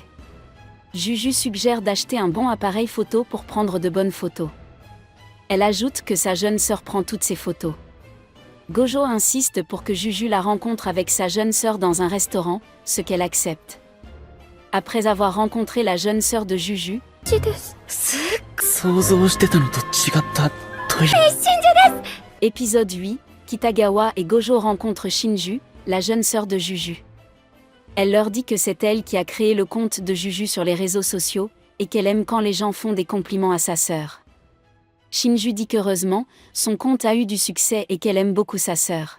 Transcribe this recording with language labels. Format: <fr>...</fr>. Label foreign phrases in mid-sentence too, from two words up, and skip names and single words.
<fr>Juju suggère d'acheter un bon appareil photo pour prendre de bonnes photos. Elle ajoute que sa jeune sœur prend toutes ses photos. Gojo insiste pour que Juju la rencontre avec sa jeune sœur dans un restaurant, ce qu'elle accepte. Après avoir rencontré la jeune sœur de Juju,</fr> <ja>想像してたのと違ったという。</ja> <fr>épisode 8, Kitagawa et Gojo rencontrent Shinju, la jeune sœur de Juju. Elle leur dit que c'est elle qui a créé le compte de Juju sur les réseaux sociaux, et qu'elle aime quand les gens font des compliments à sa sœur. Shinju dit qu'heureusement, son compte a eu du succès et qu'elle aime beaucoup sa sœur.</fr>